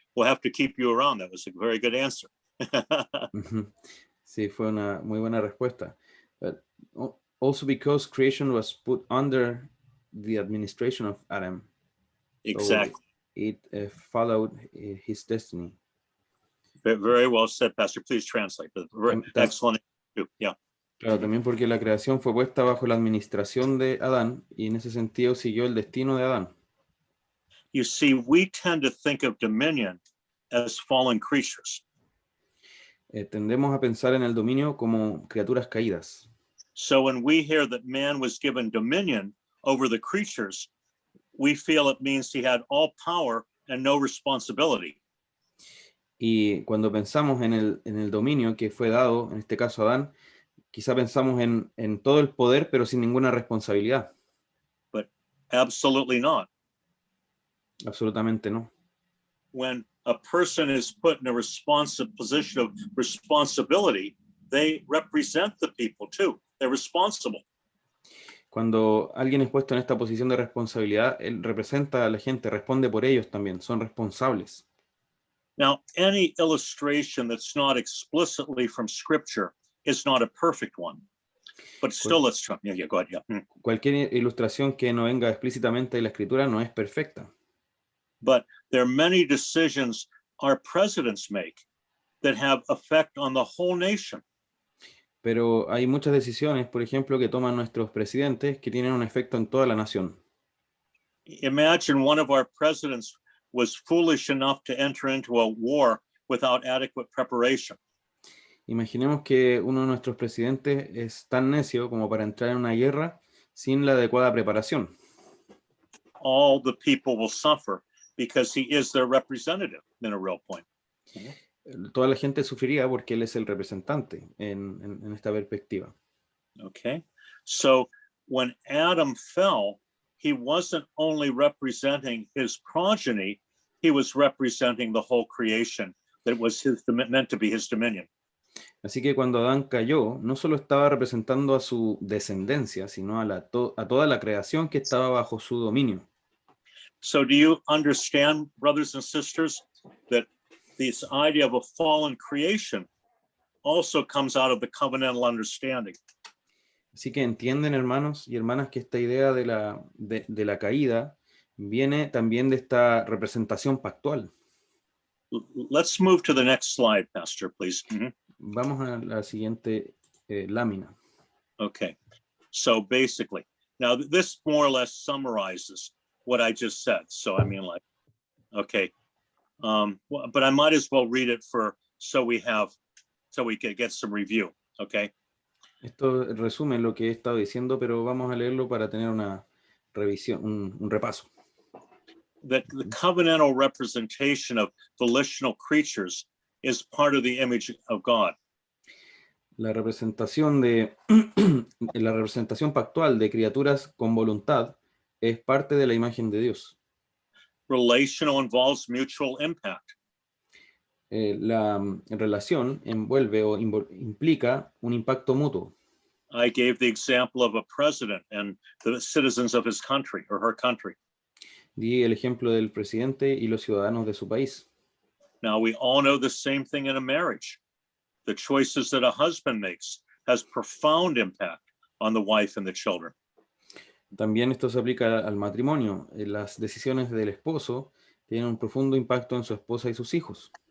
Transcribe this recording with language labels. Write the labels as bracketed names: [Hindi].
[English] We'll have to keep you around. That was a very good answer. [Spanish] Sí, fue una muy buena respuesta. [English] But also because creation was put under the administration of Adam. Exactly. So it followed his destiny. Very well said, Pastor. Please translate. Excellent. Yeah. [Spanish] Claro, también porque la creación fue puesta bajo la administración de Adán y en ese sentido siguió el destino de Adán. [English] You see, we tend to think of dominion as fallen creatures. [Spanish] Tendemos a pensar en el dominio como criaturas caídas. [English] So when we hear that man was given dominion over the creatures, we feel it means he had all power and no responsibility. [Spanish] Y cuando pensamos en el dominio que fue dado, en este caso a Adán, quizá pensamos en todo el poder, pero sin ninguna responsabilidad. [English] But absolutely not. [Spanish] Absolutamente no. [English] When a person is put in a position of responsibility, they represent the people too. They're responsible. [Spanish] Cuando alguien es puesto en esta posición de responsabilidad, él representa a la gente, responde por ellos también, son responsables. [English] Now, any illustration that's not explicitly from Scripture is not a perfect one. But still, let's try. Yeah, go ahead. Yeah. [Spanish] Cualquier ilustración que no venga explícitamente de la Escritura no es perfecta. [English] But there are many decisions our presidents make that have effect on the whole nation. [Spanish] Pero hay muchas decisiones, por ejemplo, que toman nuestros presidentes que tienen un efecto en toda la nación. [English] Imagine one of our presidents was foolish enough to enter into a war without adequate preparation. [Spanish] Imaginemos que uno de nuestros presidentes es tan necio como para entrar en una guerra sin la adecuada preparación. [English] All the people will suffer because he is their representative in a real point. [Spanish] Toda la gente sufriría porque él es el representante en esta perspectiva. [English] Okay, so when Adam fell, he wasn't only representing his progeny, he was representing the whole creation that was meant to be his dominion. [Spanish] Así que cuando Adán cayó, no solo estaba representando a su descendencia, sino a toda la creación que estaba bajo su dominio. [English] So do you understand, brothers and sisters, that this idea of a fallen creation also comes out of the covenantal understanding? [Spanish] Así que entienden, hermanos y hermanas, que esta idea de la caída viene también de esta representación pactual. [English] Let's move to the next slide, Pastor, please. [Spanish] Vamos a la siguiente lámina. [English] Okay, so basically, now this more or less summarizes what I just said. So I mean, like, okay, but I might as well read it so we can get some review. Okay. [Spanish] Esto resume lo que he estado diciendo, pero vamos a leerlo para tener una revisión, un repaso. [English] That the covenantal representation of volitional creatures is part of the image of God. [Spanish] La representación la representación pactual de criaturas con voluntad es parte de la imagen de Dios. [English] Relational involves mutual impact. [Spanish] La relación envuelve o implica un impacto mutuo. [English] I gave the example of a president and the citizens of his country or her country. [Spanish] Di el ejemplo del presidente y los ciudadanos de su país. [English] Now we all know the same thing in a marriage. the choices that a husband makes has profound impact on the wife and the children. [Spanish] También esto se aplica al matrimonio. Las decisiones del esposo tienen un profundo impacto en su esposa y sus hijos.